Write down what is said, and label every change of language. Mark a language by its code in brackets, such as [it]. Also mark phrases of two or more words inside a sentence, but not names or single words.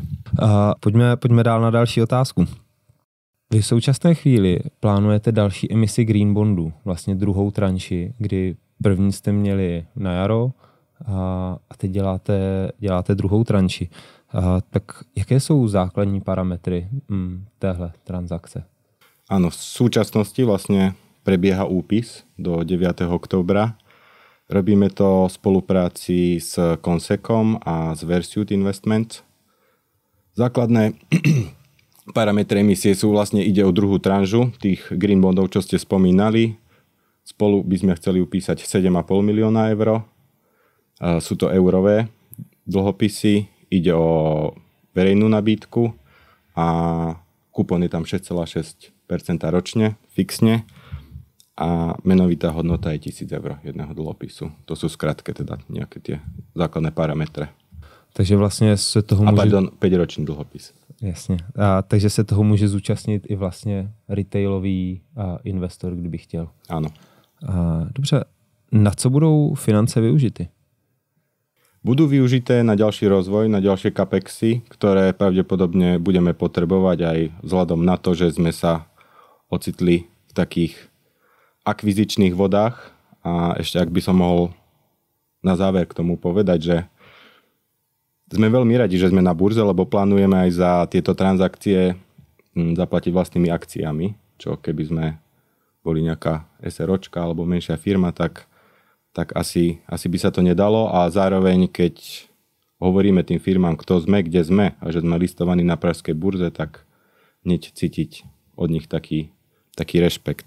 [cs] Pojďme dál na další otázku. Vy v současné chvíli plánujete další emisi [en] green bondů, [cs] vlastně druhou tranši, kdy první jste měli na jaro a teď děláte druhou tranši. Tak jaké jsou základní parametry téhle transakce? [sk] Áno, v súčasnosti vlastne prebieha úpis do 9. októbra. Robíme to v spolupráci s Consekom a s Versuit Investments. Základné parametre emisie sú vlastne, ide o druhú tranžu tých [en] green bondov, [sk] čo ste spomínali. Spolu by sme chceli upísať 7,5 milióna eur. Sú to eurové dlhopisy, ide o verejnú nabídku a kupón je tam 6,6% ročne, fixne a menovitá hodnota je 1,000 eur jedného dlhopisu. To sú skratke teda nejaké tie základné parametre. [cs] Takže vlastně se toho může... [sk] pardon, 5-ročný dlhopis. [cs] Jasně. Takže se toho může zúčastnit i vlastně retailový investor, kdyby chtěl. [sk] Áno. [cs] Dobře. Na co budou finance využity? [sk] Budú využité na ďalší rozvoj, na ďalšie capexy, ktoré pravdepodobne budeme potrebovať aj vzhľadom na to, že sme sa ocitli v takých akvizičných vodách. A ešte ak by som mohol na záver k tomu povedať, že sme veľmi radi, že sme na burze, lebo plánujeme aj za tieto transakcie zaplatiť vlastnými akciami, čo keby sme boli nejaká SROčka alebo menšia firma, tak asi by sa to nedalo a zároveň, keď hovoríme tým firmám, kto sme, kde sme a že sme listovaní na pražskej burze, tak hneď cítiť od nich taký rešpekt.